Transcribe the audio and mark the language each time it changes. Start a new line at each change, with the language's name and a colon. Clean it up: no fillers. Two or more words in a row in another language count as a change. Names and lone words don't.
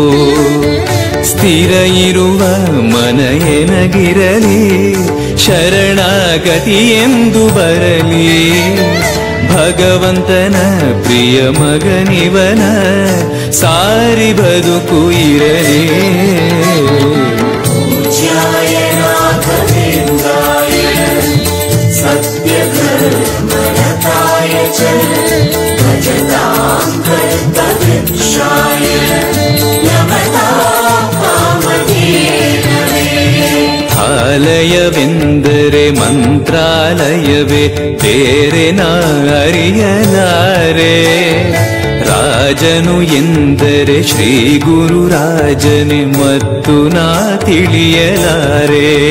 Kannada: ಸ್ಥಿರ ಇರುವ ಮನ ಎನಗಿರಲಿ ಶರಣಾಗತಿ ಎಂದು ಬರಲಿ. ಭಗವಂತನ ಪ್ರಿಯ ಮಗನಿವನ ಸಾರಿ ಬದುಕು ಇರಲಿ.
Sanskrit: पूज्याय राघवेन्द्राय सत्यधर्मरताय च भजतां कल्पवृक्षाय नमतां वामदेवने.
Kannada: ಆಲಯವೆಂದರೆ ಮಂತ್ರಾಲಯವೇ ಬೇರೆ ನಾ ಅರಿಯಲಾರೆ. ರಾಜನು ಎಂದರೆ ಶ್ರೀ ಗುರುರಾಜನೇ ಮತ್ತು ನಾ ತಿಳಿಯಲಾರೆ.